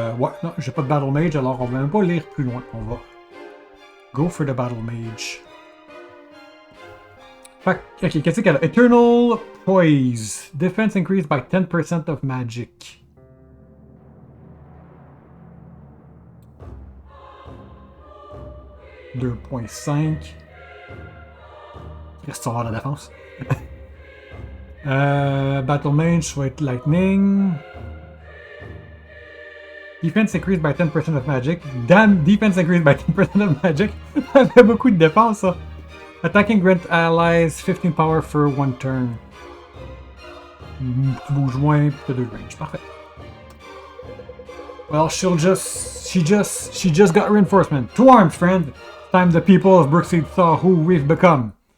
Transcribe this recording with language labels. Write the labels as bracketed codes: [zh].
[fr] Ouais, non, j'ai pas de battle mage, alors on va même pas lire plus loin. On va [en] go for the battle mage. [fr] Fait, ok, qu'est-ce qu'elle a? [en] Eternal Poise. Defense increased by 10% of magic. [fr] « 2.5. » Reste sur la défense. Battle Mage va être Lightning. [en] Defense increased by 10% of magic. Damn, defense increased by 10% of magic. [fr] Ça fait beaucoup de défense, ça. [en] Attacking grant allies 15 power for one turn. [fr] Tu bouges moins, puis t'as 2 range. Parfait. [en] Well, she just got reinforcement. To arms, friend! Time the people of Brookstead saw who we've become.